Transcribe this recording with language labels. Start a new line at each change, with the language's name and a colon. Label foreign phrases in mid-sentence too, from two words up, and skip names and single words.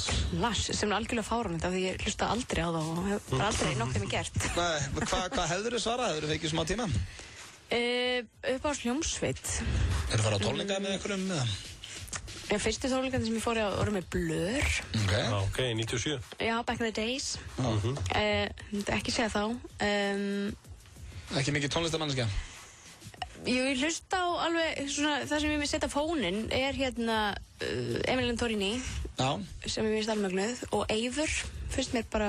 Icelandic: Lass, sem er algjörlega fáránlegt af því ég hlusta aldrei á það og hef bara aldrei nokkuð mig gert. Nei, hvað hefður þið svarað? Hefur þið fekið smá tíma? Upp á hljómsveit. Er það að fara á tónleika með einhverjum? Fyrstu tónleikandi sem ég fór á voru með Blur. Ok, 97. Já,
English: back in the days.
Icelandic: Ekki segja þá. Ekki mikið tónlistarmanneskja? Ég hlusta á alveg svona, það sem ég vil setja á fóninn hérna Emilien Torrini sem ég finnst alveg mögnuð og Eivur finnst mér bara...